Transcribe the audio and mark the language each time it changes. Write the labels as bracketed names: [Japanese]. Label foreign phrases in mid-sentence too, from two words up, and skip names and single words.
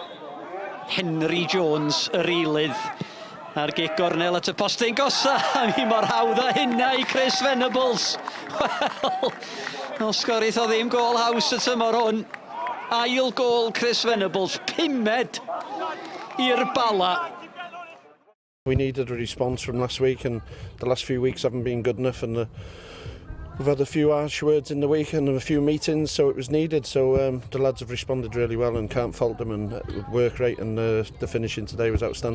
[Welsh] Henry Jones yr eilydd. Ar gic gornel at y postyn gosa. A mi mor hawdd a hynna I Chris Venables. Wel, sgorith o ddim gol haws y tymor hwn. Ail gol Chris Venables. 5ed i'r Bala. [English] We needed a response from last week, and the last few weeks haven't been good enough, and we've had a few harsh words in the week and a few meetings, so it was needed. So the lads have responded really well and can't fault them, and work rate and the finishing today was outstanding.